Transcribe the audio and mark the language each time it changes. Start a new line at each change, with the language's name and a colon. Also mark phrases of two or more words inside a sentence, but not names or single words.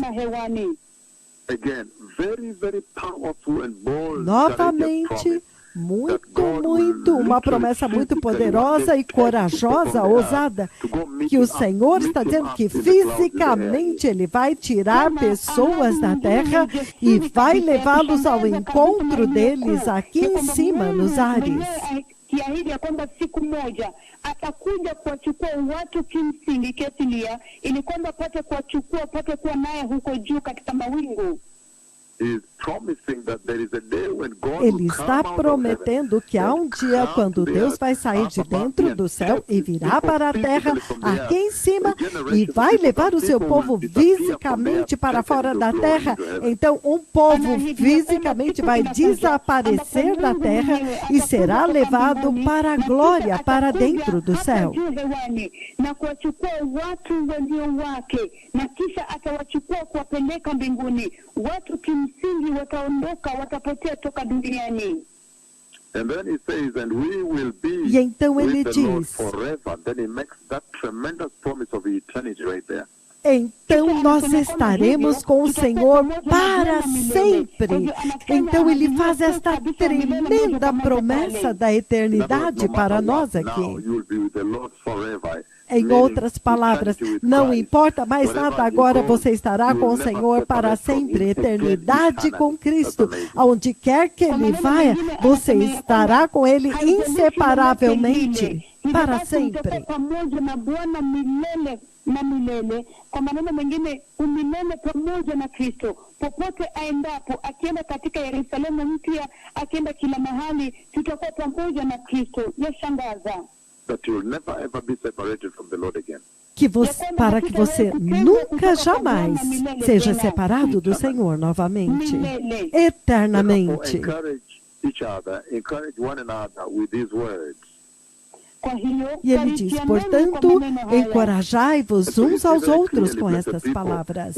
Portuguese: Novamente, uma promessa muito poderosa e corajosa, ousada, que o Senhor está dizendo que fisicamente Ele vai tirar pessoas da terra e vai levá-los ao encontro deles aqui em cima, nos ares.
Swahili: Kiahidi ya kwamba siku moja atakuja kuwachukua watu kimsingi kiasilia, ili kwamba apate kuwa naye huko juu katika mawingu.
Portuguese: Ele está prometendo que há um dia quando Deus vai sair de dentro do céu e virá para a terra aqui em cima e vai levar o seu povo fisicamente para fora da terra. Então, um povo fisicamente vai desaparecer da terra e será levado para a glória, para dentro do céu.
Swahili: Na kuwachukua watu walio wake, na kisha atawachukua kuwapeleka mbinguni. Watu kimsingi wataondoka, watapotea toka duniani.
Portuguese: E então ele diz: então nós estaremos com o Senhor para sempre. Então ele faz esta tremenda promessa da eternidade para nós aqui. Em outras palavras, não importa mais nada agora, você estará com o Senhor para sempre, eternidade com Cristo. Aonde quer que Ele vá, você estará com Ele inseparavelmente, para sempre.
Swahili: Na milele, kwa maneno mengine, umilele pamoja na Kristo. Popote aendapo, akienda katika Yerusalemu mpya, akienda kila mahali, tutakuwa pamoja na Kristo. Yashangaza.
Portuguese: Para que você nunca jamais seja separado do Senhor novamente, eternamente. E ele diz: portanto, encorajai-vos uns aos outros com estas palavras.